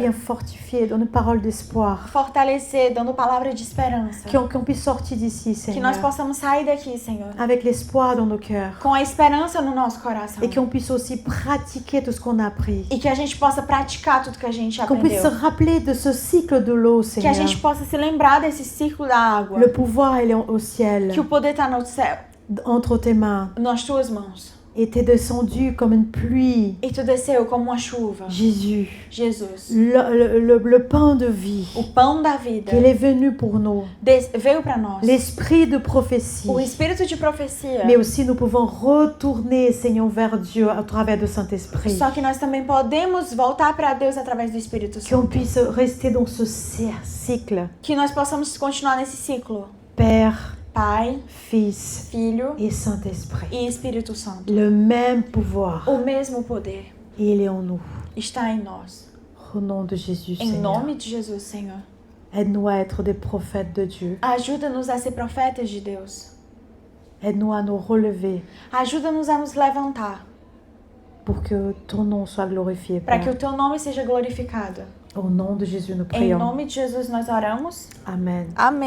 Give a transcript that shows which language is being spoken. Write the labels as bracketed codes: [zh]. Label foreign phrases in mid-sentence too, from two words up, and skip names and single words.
[fr] Viens fortifier, donne parole d'espoir. [pt] Fortalecer, dando palavra de esperança. [fr] Qu'on puisse sortir d'ici, [pt] Que nós [fr] Seigneur. [pt] possamos sair daqui, Senhor. [fr] Avec l'espoir dans nos cœurs. [pt] Com a esperança no nosso coração. [fr] Et qu'on puisse aussi pratiquer tout ce qu'on a appris. [pt] E que a gente possa praticar tudo que a gente [fr] Qu'on puisse se [pt] aprendeu. [fr] rappeler de ce cycle de l'eau, [pt] Que a [fr] Seigneur. [pt] gente possa se lembrar desse ciclo da água. [fr] Le pouvoir, il est au ciel, [pt] Que o poder está no céu, [fr] entre tes mains. [pt] nas tuas mãos. [fr] Et t'es descendu comme une pluie. [pt] E tu desceu como uma chuva. [fr] Jésus, [pt] Jesus, [fr] le pain de vie, [pt] o pão da vida, [fr] qu'il est venu pour nous. [pt] veio para nós. [fr] L'esprit de prophétie. [pt] O espírito de profecia. [fr] Mais aussi nous pouvons retourner, Seigneur, vers Dieu à travers de Saint-Esprit. [pt] Só que nós também podemos voltar para Deus através do Espírito [fr] Qu'on [pt] Santo. [fr] puisse rester dans ce cycle. [pt] Que nós possamos continuar nesse ciclo. [fr] Père, [pt] Pai, [fr] Fils [pt] Filho [fr] et Saint-Esprit. [pt] e Espírito Santo. [fr] Le même pouvoir, [pt] O mesmo poder [fr] il est en nous. [pt] está em nós. [fr] Au nom de Jésus, [pt] Em [fr] Seigneur. [pt] nome de Jesus, Senhor. [fr] Aide-nous à être des prophètes de Dieu. [pt] Ajuda-nos a ser profetas de Deus. [fr] Aide-nous à nous relever [pt] Ajuda-nos a nos levantar [fr] pour que ton nom soit glorifié, [pt] para que [fr] Père. [pt] o teu nome seja glorificado. [fr] Au nom de Jésus, nous [pt] Em [fr] prions. [pt] nome de Jesus nós oramos. [fr] Amen. [pt] Amém.